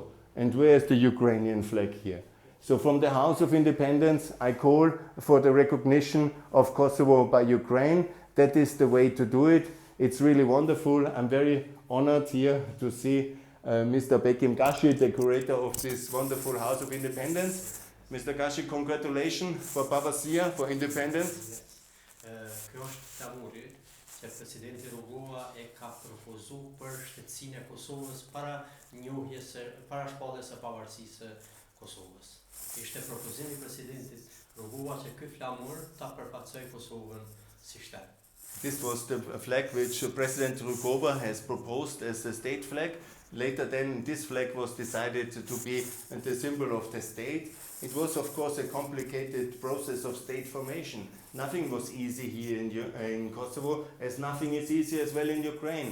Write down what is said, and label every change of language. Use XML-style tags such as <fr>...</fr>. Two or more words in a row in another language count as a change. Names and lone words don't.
<en>And where is the Ukrainian flag here? So from the House of Independence, I call for the recognition of Kosovo by Ukraine. That is the way to do it. It's really wonderful. I'm very honored here to see Mr. Bekim Gashi, the curator of this wonderful House of Independence. Mr. Gashi, congratulations for Bavaria, for independence.</en> <sq>Kjo është flamuri që presidenti Rugova e ka propozu për shtetësinë e Kosovës para shpalljes së pavarësisë së Kosovës. Ishte propozimi i presidentit Rugova që ky flamur ta përfaqësojë Kosovën si shtet.</sq> <en>This was the flag which President Rugova has proposed as a state flag. Later then this flag was decided to be the symbol of the state. It was of course a complicated process of state formation. Nothing was easy here in Kosovo, as nothing is easy as well in Ukraine.</en>